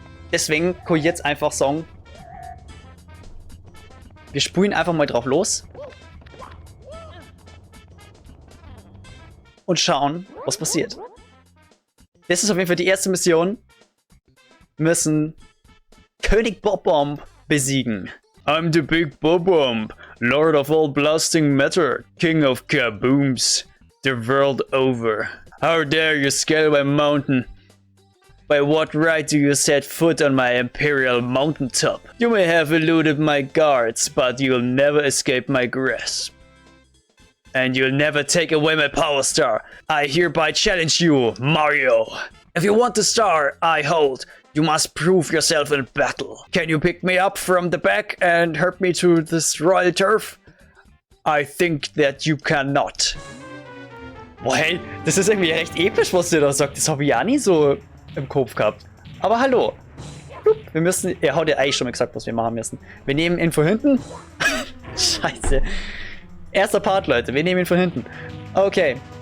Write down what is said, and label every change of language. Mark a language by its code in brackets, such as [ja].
[de] Deswegen kann ich jetzt einfach sagen, wir spulen einfach mal drauf los. Und schauen, was passiert. Das ist auf jeden Fall die erste Mission. Wir müssen König Bob-Omb besiegen. [en] I'm the big Bob-Omb, Lord of all blasting matter, King of kabooms, the world over. How dare you scale my mountain? By what right do you set foot on my imperial mountaintop? You may have eluded my guards, but you'll never escape my grasp. And you'll never take away my power star. I hereby challenge you, Mario. If you want the star I hold, you must prove yourself in battle. Can you pick me up from the back and help me to this royal turf? I think that you cannot. [de] Boah, hey, das ist irgendwie recht episch, was der da sagt. Das habe ich auch nie so im Kopf gehabt. Aber hallo. Wir müssen... Er hat ja eigentlich schon mal gesagt, was wir machen müssen. Wir nehmen ihn von hinten. Scheiße. Erster Part, Leute. Wir nehmen ihn von hinten. Okay.